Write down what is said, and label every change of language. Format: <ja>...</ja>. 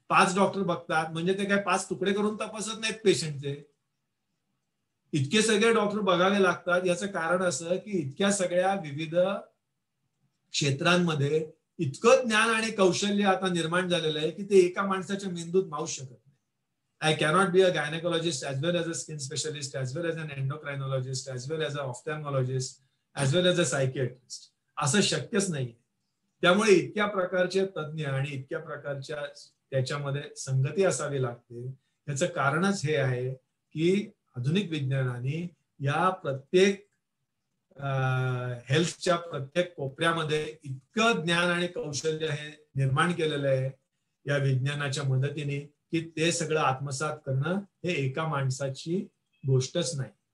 <mr>5 doctor बघतात. म्हणजे ते काय 5 तुकडे करून तपासत नाहीत पेशंटचे. इतके सगळे डॉक्टर बघावे लागतात. याचं कारण असं की इतक्या सगळ्या विविध क्षेत्रांमध्ये इतकं ज्ञान आणि कौशल्य आता निर्माण झालेलं आहे की ते एका माणसाच्या मेंदूत मावू शकत नाही.</mr> <en>I cannot be a gynecologist as well as a skin specialist, as well as an endocrinologist, as well as an ophthalmologist, as well as a psychiatrist.</en> <mr>असं शक्यच नाही. त्यामुळे इतक्या प्रकारचे तज्ञ आणि इतक्या प्रकारच्या त्याच्यामध्ये संगती असावी लागते. याचं कारणच हे आहे की आधुनिक विज्ञानाने या प्रत्येक हेल्थच्या प्रत्येक कोपऱ्यामध्ये इतकं ज्ञान आणि कौशल्य हे निर्माण केलेलं आहे या विज्ञानाच्या मदतीने की ते सगळं आत्मसात करणं हे एका माणसाची गोष्टच नाही.</mr>